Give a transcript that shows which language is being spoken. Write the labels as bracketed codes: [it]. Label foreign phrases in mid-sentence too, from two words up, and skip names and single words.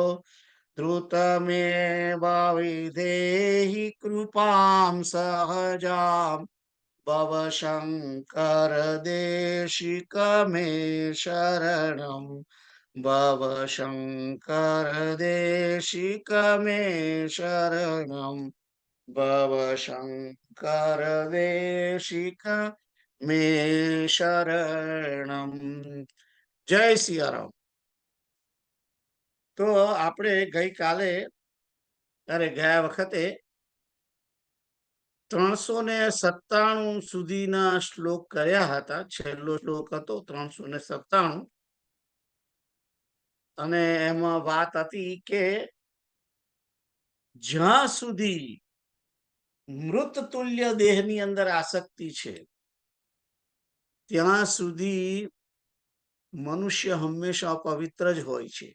[sa] द्रुतमेव विधेहि कृपां सहजां भव शङ्कर देशिक मे शरणं भव शङ्कर देशिक मे शरणं भव शङ्कर देशिक मे शरणं [gu] જય સિયારામ. તો આપણે ગઈકાલે ગયા વખતે 397 સુધીના શ્લોક કર્યા હતા. છેલ્લો શ્લોક હતો 397 અને એમાં વાત હતી કે જ્યાં સુધી મૃત તુલ્ય દેહની અંદર આસક્તિ છે ત્યાં સુધી મનુષ્ય હંમેશા અપવિત્ર જ હોય છે.